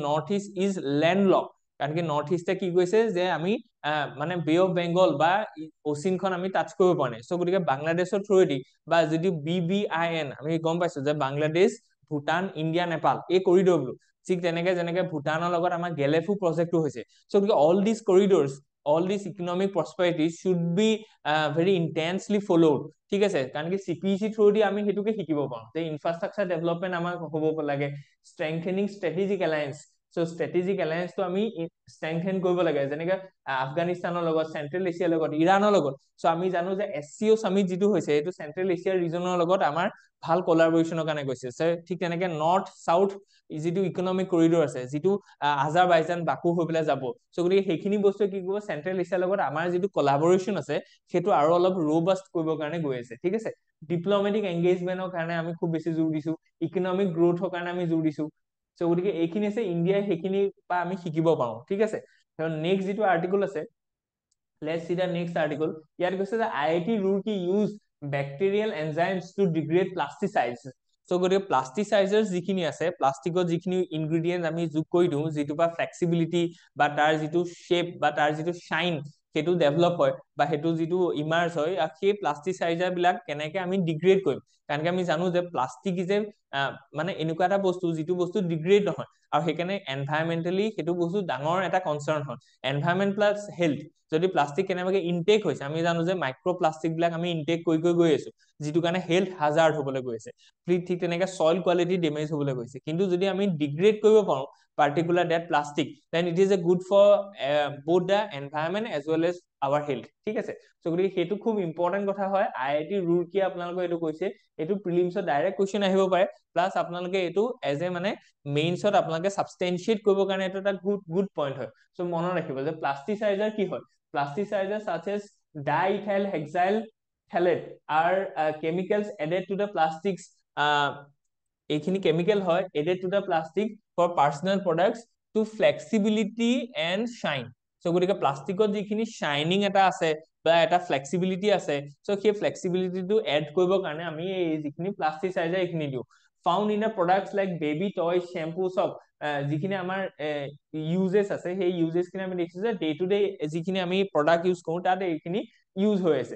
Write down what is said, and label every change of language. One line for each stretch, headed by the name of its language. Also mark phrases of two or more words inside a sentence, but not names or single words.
English: North East is landlock
Assamese: কাৰণ কি নৰ্থ ইষ্টে কি কৈছে যে আমি মানে
English: Bay of Bengal
Assamese: বা অচিনখন আমি টাচ কৰিব পৰা নাই সো গতিকে বাংলাদেশৰ থ্ৰুৱেদি বা যদি BBIN আমি গম পাইছো যে বাংলাদেশ ভূটান ইণ্ডিয়া নেপাল এই কৰিডৰবোৰ ঠিক তেনেকে যেনেকে ভূটানৰ লগত আমাৰ গেলেফু প্ৰজেক্টটো হৈছে সো গতিকে
English: all this corridors all this economic prosperity should be very intensely followed
Assamese: ঠিক আছে কাৰণ কি CPEC থ্ৰুদি আমি হেতুকে শিকিব পাওঁ যে
English: infrastructure development
Assamese: আমাৰ হ'ব লাগে
English: strengthening strategic alliance
Assamese: সো
English: strategic alliance
Assamese: আমি ষ্ট্ৰেংথেন কৰিব লাগে, যেনেকে আফগানিস্তানৰ লগত, চেন্ট্ৰেল এছিয়াৰ লগত, ইৰাণৰ লগত। সো আমি জানো যে SCO সামিট যিটো হৈছে এইটো চেন্ট্ৰেল এছিয়াৰ ৰিজনৰ লগত আমাৰ ভাল কলাবৰেশ্যনৰ কাৰণে গৈছে। ঠিক তেনেকে
English: North South
Assamese: যিটো
English: economic corridor
Assamese: আছে, যিটো আজাৰবাইজান বাকু হৈ পেলাই যাব, সো গতিকে সেইখিনি বস্তুৱে কি কৰিব, চেন্ট্ৰেল এছিয়াৰ লগত আমাৰ যিটো কলাবৰেশ্যন আছে সেইটো আৰু অলপ ৰবাষ্ট কৰিবৰ কাৰণে গৈ আছে। ঠিক আছে,
English: diplomatic engagement
Assamese: কাৰণে আমি খুব বেছি জোৰ দিছো,
English: economic growth
Assamese: কাৰণে আমি জোৰ দিছো। সো গতিকে এইখিনি আছে ইণ্ডিয়াই সেইখিনি পৰা আমি শিকিব পাৰো। ঠিক আছে, নেক্সট যিটো আৰ্টিকল আছে,
English: let's see the next article.
Assamese: ইয়াত কৈছে যে
English: IIT Roorkee use bacterial enzymes to degrade plasticides. সো গতিকে প্লাষ্টিচাইজাৰ্ছ যিখিনি আছে, প্লাষ্টিকৰ যিখিনি ইনগ্ৰিডিয়েণ্ট আমি যোগ কৰি দিওঁ, যিটো বা ফ্লেক্সিবিলিটি বা তাৰ যিটো শ্বেপ বা তাৰ যিটো শ্বাইন সেইটো ডেভেলপ হয় বা সেইটো যিটো ইমাৰ্জ হয়, সেই প্লাষ্টিচাইজাৰ বিলাক কেনেকে আমি ডিগ্ৰেড কৰিম। কাৰণ আমি জানো যে প্লাষ্টিক যে মানে এনেকুৱা এটা বস্তু যিটো বস্তু ডিগ্ৰেড নহয়, আৰু সেইকাৰণে এনভাইৰমেণ্টেলি সেইটো বস্তু ডাঙৰ এটা কনচাৰ্ণ হয়। environment plus health, যদি প্লাষ্টিক কেনেবাকে ইনটেক হৈছে, আমি জানো যে micro plastic বিলাক আমি ইনটেক কৰি গৈ আছো, যিটো কাৰণে health hazard হবলৈ গৈ আছে। ঠিক তেনেকে soil quality damage হবলৈ গৈছে।
Assamese: কিন্তু যদি আমি ডিগ্ৰেড কৰিব পাৰো
English: particular that plastic, then it is a good for both the environment as well as our health.
Assamese: ঠিক আছে, সো গতিকে সেইটো খুব ইম্পৰ্টেণ্ট কথা হয়। IIT Roorkee আপোনালোকে এইটো কৈছে, এইটো প্ৰিলিমছত
English: direct question
Assamese: আহিব পাৰে, প্লাছ আপোনালোকে এইটো
English: as a
Assamese: মানে মেইনছত আপোনালোকে সাবষ্টেনচিয়েট কৰিবৰ কাৰণে এইটো এটা
English: good point
Assamese: হয়। সো মনত ৰাখিব যে প্লাষ্টিচাইজাৰ কি হয়, প্লাষ্টিচাইজাৰ
English: such as diethyl hexyl phthalate are chemicals added to the plastics.
Assamese: এইখিনি কেমিকেল হয়
English: added to the plastic for personal products to flexibility and shine.
Assamese: সো গতিকে প্লাষ্টিকত যিখিনি শাইনিং এটা আছে বা এটা ফ্লেক্সিবিলিটি আছে, সো সেই ফ্লেক্সিবিলিটিটো এড কৰিবৰ কাৰণে আমি এই যিখিনি প্লাষ্টিচাইজাৰ এইখিনি দিওঁ।
English: found in the products like baby toy, shampoo,
Assamese: চব যিখিনি আমাৰ ইউজেছ আছে, সেই ইউজেছ খিনি আমি দেখিছো যে
English: day to day
Assamese: যিখিনি আমি
English: product use
Assamese: কৰো তাত এইখিনি ইউজ হৈ আছে।